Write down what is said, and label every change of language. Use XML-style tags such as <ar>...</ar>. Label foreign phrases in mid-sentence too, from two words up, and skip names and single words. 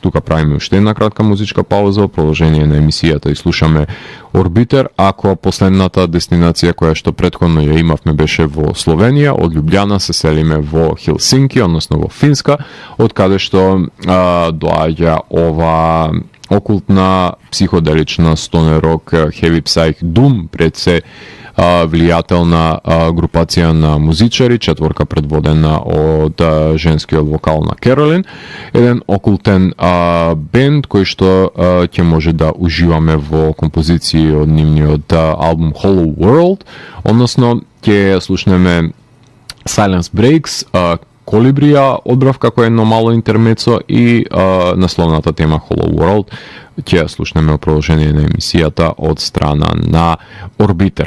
<mk>Тука правиме уште една кратка музичка пауза во продолжение на емисијата и слушаме Орбитер, ако последната дестинација која што претходно ја имавме беше во Словенија, од Љубљана се селиме во Хелсинки, односно во Финска, од каде што доаѓа ова окултна, психоделична, стоner рок, heavy psych, doom, пред се влијателна групација на музичари, четворка предводена од женскиот вокал на Керолин, еден окултен бенд кој што ќе може да уживаме во композиции од нивниот албум Hollow World, односно ќе слушнеме Silence Breaks, Колибрија одбрав како едно мало интермецо и насловната тема Hollow World ќе ја слушнеме во продолжение на емисијата од страна на Орбитер.</mk>